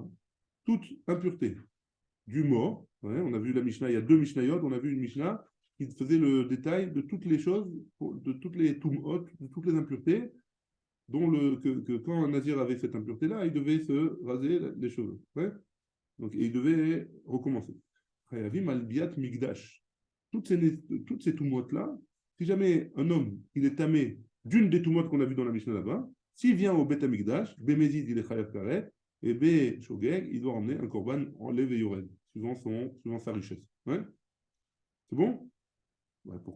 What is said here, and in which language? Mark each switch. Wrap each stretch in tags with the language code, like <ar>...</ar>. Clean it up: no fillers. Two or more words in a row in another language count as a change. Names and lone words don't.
<fr>Toute impureté du mort. Ouais, on a vu la Mishnah, il y a 2 Mishnayot. On a vu une Mishnah qui faisait le détail de toutes les choses, de toutes les tumot, de toutes les impuretés, dont que quand un Nazir avait cette impureté-là, il devait se raser les cheveux. Ouais, donc, et il devait recommencer.</fr> <he>חייבים על ביאת מקדש.</he> <fr>Toutes ces tumotes-là, si jamais un homme, il est tamé d'une des tumotes qu'on a vues dans la Mishnah là-bas, s'il vient au Bet Amigdash, Bémézid, il est</fr> <he>חייב כרת,</he> <fr>et</fr> <he>בשוגג,</he> <fr>il doit emmener un korban en lève et yored, suivant sa richesse. Ouais, c'est bon? Ouais, pourquoi?</fr>